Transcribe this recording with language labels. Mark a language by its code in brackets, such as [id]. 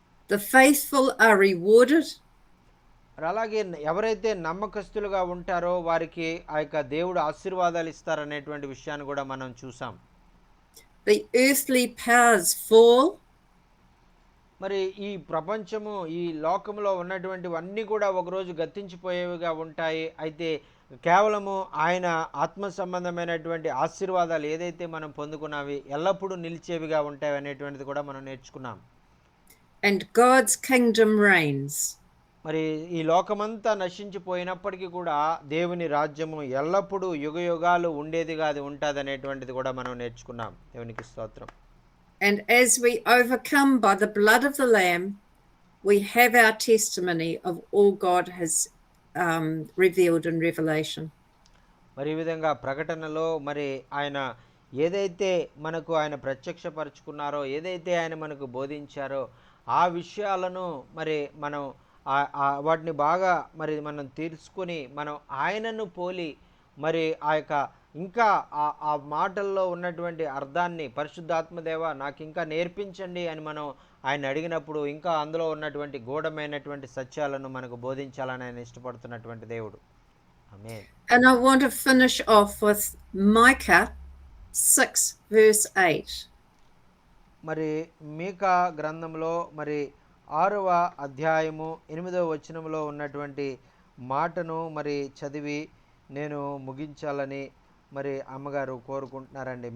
[en] The faithful are rewarded. [te] అలాగే ఎవరైతే నమ్మకస్తులుగా ఉంటారో వారికి ఆ యొక్క దేవుడు ఆశీర్వాదాలు ఇస్తారనేటువంటి విషయాన్ని కూడా మనం చూసాం. [en] The earthly powers fall. [te] మరి ఈ ప్రపంచము, ఈ లోకంలో ఉన్నటువంటివన్నీ కూడా ఒకరోజు గతించిపోయేవిగా ఉంటాయి. అయితే కేవలము ఆయన ఆత్మ సంబంధమైనటువంటి ఆశీర్వాదాలు ఏదైతే మనం పొందుకున్నావి ఎల్లప్పుడూ నిలిచేవిగా ఉంటాయి అనేటువంటిది కూడా మనం నేర్చుకున్నాం. [en] And God's kingdom reigns. [te] మరి ఈ లోకమంతా నశించిపోయినప్పటికీ కూడా దేవుని రాజ్యము ఎల్లప్పుడూ యుగయుగాలు ఉండేదిగా అది ఉంటుంది అనేటువంటిది కూడా మనం నేర్చుకున్నాం. దేవునికి స్తోత్రం. [en] And as we overcome by the blood of the Lamb, we have our testimony of all God has revealed in Revelation. [te] మరి ఈ విధంగా ప్రకటనలో మరి ఆయన ఏదైతే మనకు ఆయన ప్రత్యక్షపరుచుకున్నారో, ఏదైతే ఆయన మనకు బోధించారో ఆ విషయాలను మరి మనం వాటిని బాగా మరి మనం తెలుసుకొని మనం ఆయనను పోలి మరి ఆ యొక్క ఇంకా ఆ మాటల్లో ఉన్నటువంటి అర్థాన్ని పరిశుద్ధాత్మదేవ నాకు ఇంకా నేర్పించండి అని మనం ఆయన అడిగినప్పుడు ఇంకా అందులో ఉన్నటువంటి గూఢమైనటువంటి సత్యాలను మనకు బోధించాలని ఆయన ఇష్టపడుతున్నటువంటి దేవుడు. ఆమేన్. [en] And I want to finish off with Micah 6 verse 8. [te] మరి మీకా గ్రంథంలో మరి 6వ అధ్యాయము 8వ వచనంలో ఉన్నటువంటి మాటను మరి చదివి నేను ముగించాలని మరి అమ్మగారు కోరుకుంటున్నారండి.